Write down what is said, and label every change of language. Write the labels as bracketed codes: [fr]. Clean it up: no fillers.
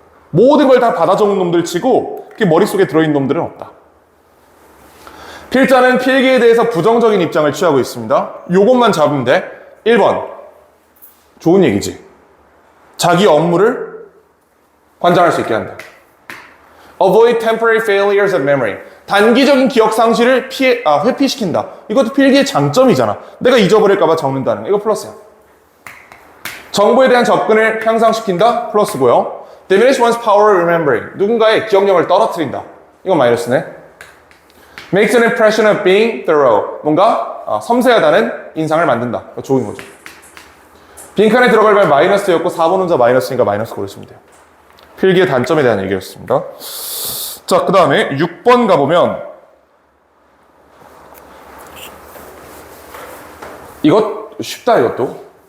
[ko] 모든 걸 다 받아 적는 놈들 치고 그게 머릿속에 들어있는 놈들은 없다. 필자는 필기에 대해서 부정적인 입장을 취하고 있습니다. 요것만 잡으면 돼. 1번. 좋은 얘기지. 자기 업무를 관장할 수 있게 한다. [en] Avoid temporary failures of memory. [ko] 단기적인 기억 상실을 회피시킨다. 이것도 필기의 장점이잖아. 내가 잊어버릴까봐 적는다는 거. 이거 플러스야. 정보에 대한 접근을 향상시킨다. 플러스고요. [en] Diminish one's power of remembering. [ko] 누군가의 기억력을 떨어뜨린다. 이건 마이너스네. [en] Makes an impression of being thorough. [ko] 뭔가 섬세하다는 인상을 만든다. 좋은 거죠. 빈칸에 들어갈 말 마이너스였고 4번 혼자 마이너스니까 마이너스 고르시면 돼요. 필기의 단점에 대한 얘기였습니다. 자, 그 다음에 6번 가보면 이것 쉽다, 이것도.